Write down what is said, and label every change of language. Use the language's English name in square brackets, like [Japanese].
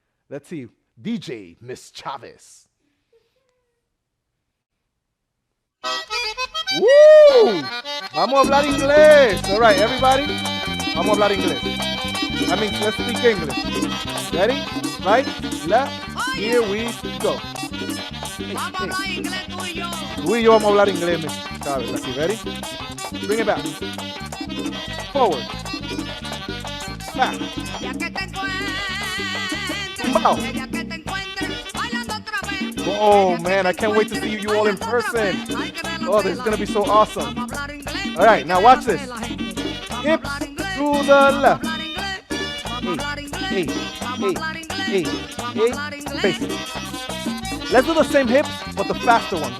[English] Let's see. DJ Miss Chavez. [Spanish] ¡Woo! Vamos a hablar inglés. [English] All right, everybody. [Spanish] Vamos a hablar inglés. [English] I mean, let's speak English. Ready? Right? Left. Here we go. [Spanish] Vamos a hablar inglés tú y yo. Tú y yo vamos a hablar inglés, Miss Chavez. [English] Así, ready? Bring it back. Forward. Back. [Spanish] Ya que te encuentres, [English] Wow. [Spanish] ya que te encuentres, bailando otra vez. [English] Oh, man, I can't wait to see you all in person. Oh, this is going to be so awesome. All right, now watch this. Hips to the left. 8, 8, 8, 8, 8. Basic. Let's do the same hips, but the faster ones.